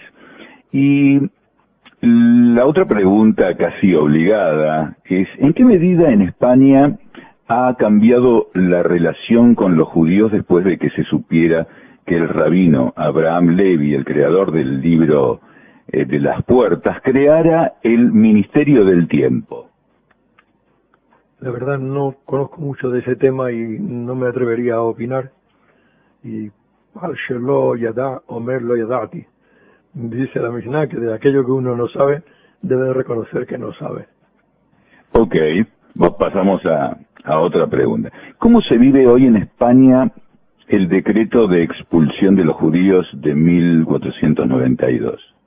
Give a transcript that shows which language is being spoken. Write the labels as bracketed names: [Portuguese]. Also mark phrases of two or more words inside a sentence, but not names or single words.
[Spanish] Y la otra pregunta casi obligada es, ¿en qué medida en España ha cambiado la relación con los judíos después de que se supiera que el rabino Abraham Levy, el creador del libro de las puertas, creara el Ministerio del Tiempo? La verdad no conozco mucho de ese tema y no me atrevería a opinar. [Hebrew] ועל שלא ידע אומר לא ידעתי, [Spanish] dice la Mishnah, que de aquello que uno no sabe debe reconocer que no sabe. Ok, pasamos a otra pregunta. ¿Cómo se vive hoy en España el decreto de expulsión de los judíos de 1492?